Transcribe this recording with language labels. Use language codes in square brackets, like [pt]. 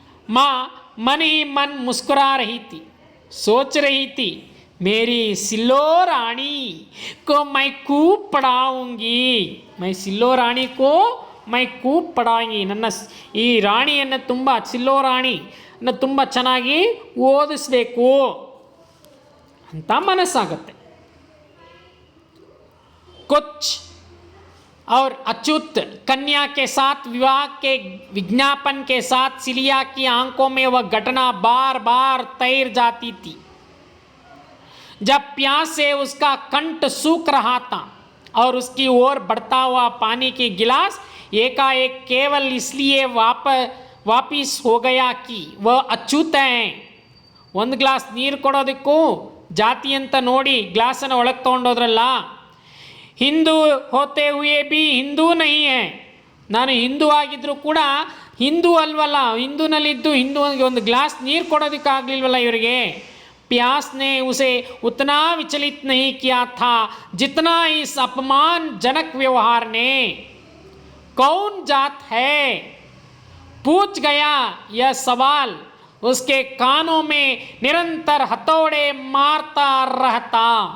[hi] माँ मन ही मन मुस्कुरा रही थी, सोच रही थी, मेरी सिल्लो रानी को मैं खूब पढ़ाऊंगी, मैं सिल्लो रानी को मैं खूब पढ़ाएंगी [kn] ನನ್ನ ಈ ರಾಣಿಯನ್ನು ತುಂಬ ಸಿಲ್ಲೋ ರಾಣಿಯನ್ನು ತುಂಬ ಚೆನ್ನಾಗಿ ಓದಿಸಬೇಕು ಅಂತ ಮನಸ್ಸಾಗುತ್ತೆ. [hi] कुछ और अच्युत कन्या के साथ विवाह के विज्ञापन के साथ सिलिया की आंखों में वह घटना बार बार तैर जाती थी. जब प्यास से उसका कंठ सूख रहा था और उसकी ओर बढ़ता हुआ पानी की गिलास एकाएक केवल इसलिए वापिस हो गया कि वह अच्युत हैं. [kn] ಒಂದು ಗ್ಲಾಸ್ ನೀರು ಕೊಡೋದಕ್ಕೂ ಜಾತಿ ಅಂತ ನೋಡಿ ಗ್ಲಾಸನ್ನು ಒಳಗೆ ತೊಗೊಂಡೋದ್ರಲ್ಲ. [hi] ಹಿಂದೂ ಹೋತೆ ಹುಯೇ ಬಿ ಹಿಂದೂ ನಹೀ ಹೈ, [kn] ನಾನು ಹಿಂದೂ ಆಗಿದ್ದರೂ ಕೂಡ ಹಿಂದೂ ಅಲ್ವಲ್ಲ, ಹಿಂದೂನಲ್ಲಿದ್ದು ಹಿಂದೂಗೆ ಒಂದು ಗ್ಲಾಸ್ ನೀರು ಕೊಡೋದಕ್ಕಾಗಲಿಲ್ವಲ್ಲ ಇವರಿಗೆ. [hi] प्यास ने उसे उतना विचलित नहीं किया था जितना इस अपमानजनक व्यवहार ने. कौन जात है, पूछ गया यह सवाल उसके कानों में निरंतर हथौड़े मारता रहता.